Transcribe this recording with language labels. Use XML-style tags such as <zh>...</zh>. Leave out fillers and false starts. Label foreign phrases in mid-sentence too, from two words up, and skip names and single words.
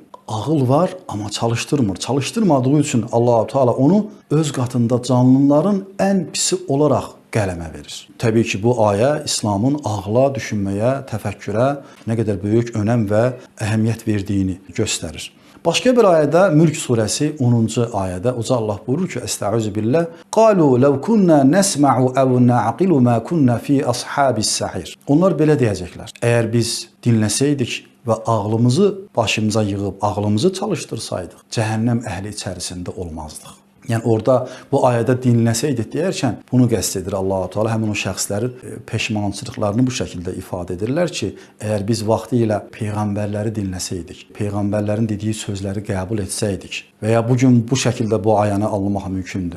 <az>Ağıl var, amma çalışdırmır. Çalışdırmadığı üçün Allah-u Teala onu öz qatında canlıların ən pisi olaraq qələmə verir. Təbii ki, bu ayə İslamın ağla, düşünməyə, təfəkkürə nə qədər böyük önəm və əhəmiyyət verdiyini göstərir. Başqa bir ayədə Mülk surəsi 10-cu ayədə Uca Allah buyurur ki:</az> <ar>أستعيذ بالله. قالوا لو كنا نسمع أو نعقل ما كنا في أصحاب السعير.</ar> <az>Onlar belə deyəcəklər: Əgər biz dinləsəydik və ağlımızı başımıza yığıb ağlımızı çalışdırsaydıq, cəhənnəm əhli içərisində olmazdıq. Yəni orada bu ayədə dinləsəydik deyərkən bunu qəsd edir Allah-u Teala. Həmin o şəxslərin peşmançılıqlarını bu şəkildə ifadə edirlər ki, əgər biz vaxtilə peyğəmbərləri dinləsəydik, peyğəmbərlərin dediyi sözləri qəbul etsəydik və ya bu gün bu şəkildə bu ayəni anlamaq mümkündür.</az>